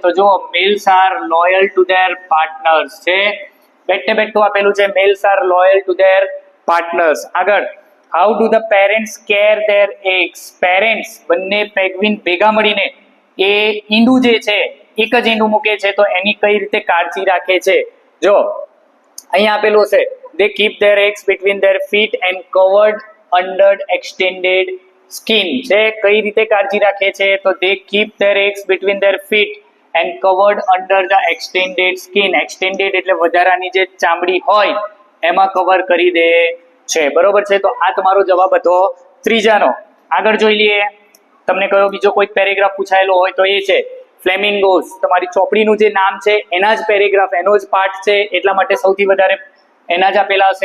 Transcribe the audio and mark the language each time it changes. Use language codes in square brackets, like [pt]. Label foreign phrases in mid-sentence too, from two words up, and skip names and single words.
[gu] તો જો [en] males are loyal to their partners [gu] છે, બેઠે બેઠું આપેલું છે, [en] males are loyal to their partners. [gu] આગળ, [en] how do the parents care their eggs, [gu] પેરેન્ટ્સ બંને પેંગ્વિન ભેગા મળીને એ ઈંડું જે છે, એક જ ઈંડું મૂકે છે, તો એની કઈ રીતે કાળજી રાખે છે? જો અહીંયા આપેલું છે, [en] they keep their eggs between their feet and covered under extended skin છે. [gu] કઈ રીતે કાળજી રાખે છે? [en] તો they keep their eggs between their feet and covered under the extended skin. [gu] extended એટલે વધારાની જે ચામડી હોય એમાં કવર કરી દે છે. બરોબર છે. તો આ તમારો જવાબ હતો ત્રીજાનો. આગળ જોઈ લઈએ, તમને કયો બીજો કોઈ પેરેગ્રાફ પૂછાયેલો હોય તો એ છે ફ્લેમિંગોઝ. તમારી ચોપડીનું જે નામ છે એના જ પેરેગ્રાફ, એનો જ પાર્ટ છે, એટલા માટે સૌથી વધારે એના જ આપેલા હશે.